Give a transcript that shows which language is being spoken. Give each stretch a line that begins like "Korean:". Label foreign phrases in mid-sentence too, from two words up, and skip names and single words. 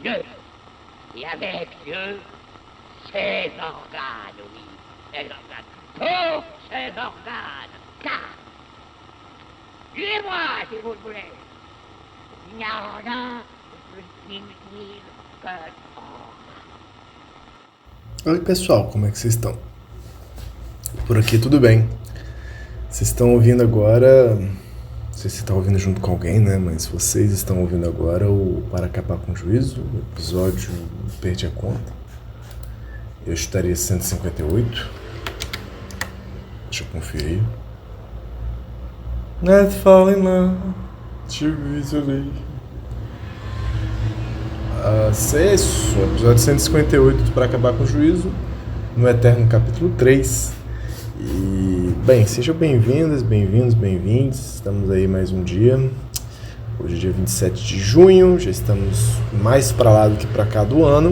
French: Dieu, et avec Dieu, ses organes, oui, ses organes, tous ses organes, car, tuez-moi si vous le voulez, il n'y a rien de plus inutile que
Portuguese: Oi pessoal, como é que vocês estão? Por aqui tudo bem. Vocês estão ouvindo agora, não sei se você está ouvindo junto com alguém, né? Mas vocês estão ouvindo agora o Para Acabar com o Juízo, o episódio Perdi a Conta. Eu estaria 158. Deixa eu conferir.
English: Let's fall in love, too easily.
Portuguese: Isso, episódio 158 do Para Acabar com o Juízo, no Eterno capítulo 3. E, bem, sejam bem-vindas, bem-vindos. Estamos aí mais um dia. Hoje é dia 27 de junho, já estamos mais para lá do que para cá do ano.